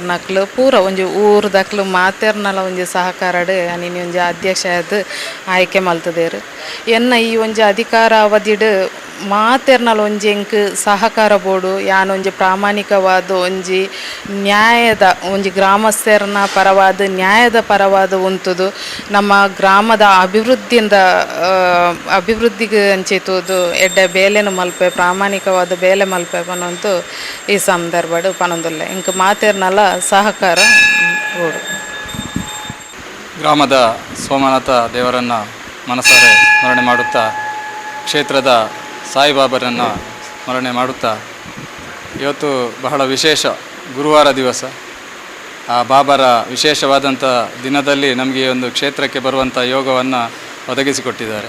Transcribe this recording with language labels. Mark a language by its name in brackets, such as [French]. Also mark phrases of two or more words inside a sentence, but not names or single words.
[Tulu] ನಕ್ಲು ಪೂರ ಒಂಜಿ ಊರ್ದಕ್ಲು ಮಾತೆರ್ನಲ ಒಂಜಿ ಸಹಕಾರಡು ಅನಿನಿ ಒಂಜಿ ಅಧ್ಯಕ್ಷ ಆದ ಆಯ್ಕೆ ಮಲ್ತದೇರು ಎನ್ನ ಈ ಒಂಜಿ ಅಧಿಕಾರ ಅವಧಿಡ್ ಮಾತೆರ್ನಲ ಒಂಜಿ ಎಂಕ್ ಸಹಕಾರ ಬೋಡು ಯಾನೊಂಜಿ ಪ್ರಾಮಾಣಿಕವಾದ ಒಂಜಿ ನ್ಯಾಯದ ಒಂಜಿ ಗ್ರಾಮಸ್ಥರನ ಪರವಾದ ನ್ಯಾಯದ ಪರವಾದ ಉಂತುದು ನಮ್ಮ ಗ್ರಾಮದ ಅಭಿವೃದ್ಧಿಗೆ ಅಂಚಿತುದು ಎಡ್ಡೆ ಬೇಲೆನು ಮಲ್ಪೆ ಪ್ರಾಮಾಣಿಕವಾದ ಬೇಲೆ ಮಲ್ಪೆ ಪನೊಂದು ಈ ಸಂದರ್ಭಡು ಪನೊಂದುಲ್ಲ ಇಂಕ ಮಾತೆರ್ನಲ ಸಹಕಾರ ಬೋಡು. [Kannada] ಗ್ರಾಮದ ಸೋಮನಾಥ ದೇವರನ್ನು ಮನಸಾರೆ ಸ್ಮರಣೆ ಮಾಡುತ್ತಾ ಕ್ಷೇತ್ರದ ಸಾಯಿಬಾಬರನ್ನು ಸ್ಮರಣೆ ಮಾಡುತ್ತಾ ಇವತ್ತು ಬಹಳ ವಿಶೇಷ ಗುರುವಾರ ದಿವಸ ಆ ಬಾಬರ ವಿಶೇಷವಾದಂಥ ದಿನದಲ್ಲಿ ನಮಗೆ ಒಂದು ಕ್ಷೇತ್ರಕ್ಕೆ ಬರುವಂಥ ಯೋಗವನ್ನು ಒದಗಿಸಿಕೊಟ್ಟಿದ್ದಾರೆ.